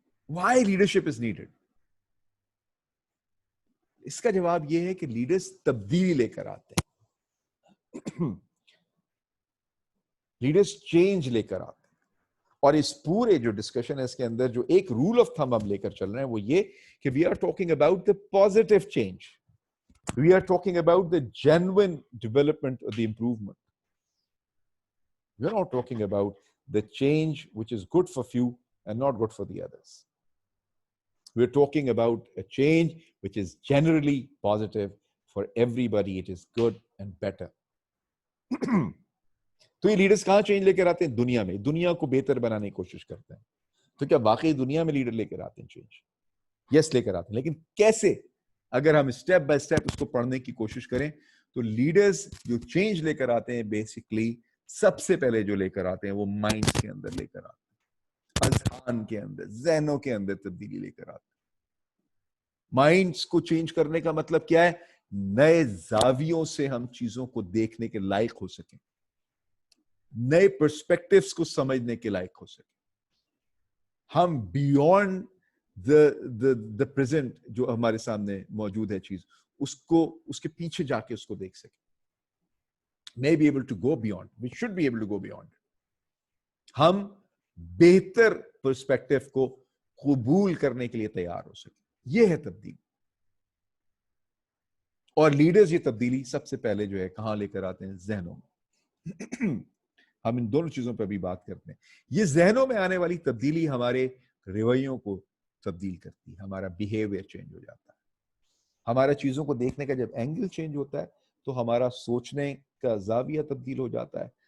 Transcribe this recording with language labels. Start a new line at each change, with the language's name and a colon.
English: Why leadership is needed؟
Urdu: اس کا جواب یہ ہے کہ لیڈرز تبدیلی لے کر آتے ہیں، لیڈرز چینج لے کر آتے ہیں. اور اس پورے جو ڈسکشن ہے اس کے اندر جو ایک رول آف تھم ہم لے کر چل رہے ہیں وہ یہ کہ
English: We are talking about the positive change, we are talking about the genuine development اور the improvement.
Urdu: We are not talking about the change
English: which is good for few and not good for the others. We are talking about a change which is generally positive for everybody. It is good and better.
Urdu: تو یہ leaders کہاں change لے کر آتے ہیں؟ دنیا میں، دنیا کو بہتر بنانے کی کوشش کرتے ہیں. تو کیا واقعی دنیا میں لیڈر لے کر آتے ہیں چینج؟ یس لے کر آتے ہیں، لیکن کیسے؟ اگر ہم اسٹیپ بائی اسٹیپ اس کو پڑھنے کی کوشش کریں تو لیڈرز جو چینج لے کر آتے ہیں بیسکلی سب سے پہلے جو لے کر آتے ہیں وہ مائنڈ کے اندر لے کر آتے ہیں، اذہان کے اندر، ذہنوں کے اندر تبدیلی لے کر آتے ہیں. مائنڈز کو چینج کرنے کا مطلب کیا ہے؟ نئے زاویوں سے ہم چیزوں کو دیکھنے کے لائق ہو سکیں، نئے پرسپیکٹیوز کو سمجھنے کے لائق ہو سکیں. ہم
English: beyond the present
Urdu: جو ہمارے سامنے موجود ہے چیز، اس کے پیچھے جا کے اس کو دیکھ سکیں.
English: may be able to go beyond, we should be able to go beyond.
Urdu: ہم بہتر پرسپیکٹیو کو قبول کرنے کے لیے تیار ہو سکیں. یہ ہے تبدیلی. اور لیڈرز یہ تبدیلی سب سے پہلے جو ہے کہاں لے کر آتے ہیں؟ ذہنوں میں. ہم ان دونوں چیزوں پہ بھی بات کرتے ہیں. یہ ذہنوں میں آنے والی تبدیلی ہمارے رویوں کو تبدیل کرتی ہے، ہمارا بیہیویئر چینج ہو جاتا ہے، ہمارا چیزوں کو دیکھنے کا جب اینگل چینج ہوتا ہے تو ہمارا سوچنے کا زاویہ تبدیل ہو جاتا ہے.